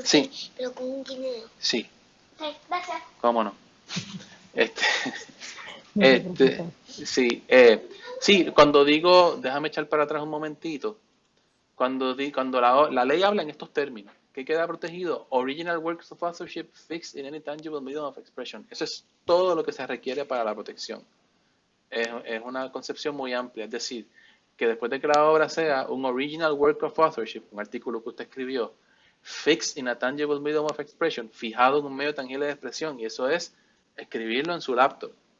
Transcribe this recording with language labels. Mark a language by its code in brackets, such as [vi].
[es] Sí. pero con un guineo. Sí, Ok, gracias. cómo no. No se preocupe. Sí, cuando digo, déjame echar para atrás un momentito, cuando la ley habla en estos términos, ¿qué queda protegido? [en] Original works of authorship fixed in any tangible medium of expression. [es] Eso es todo lo que se requiere para la protección. Es una concepción muy amplia, es decir, que después de que la obra sea un [en] original work of authorship, [es] un artículo que usted escribió, [en] fixed in a tangible medium of expression, [es] fijado en un medio tangible de expresión, y eso es escribirlo en su laptop.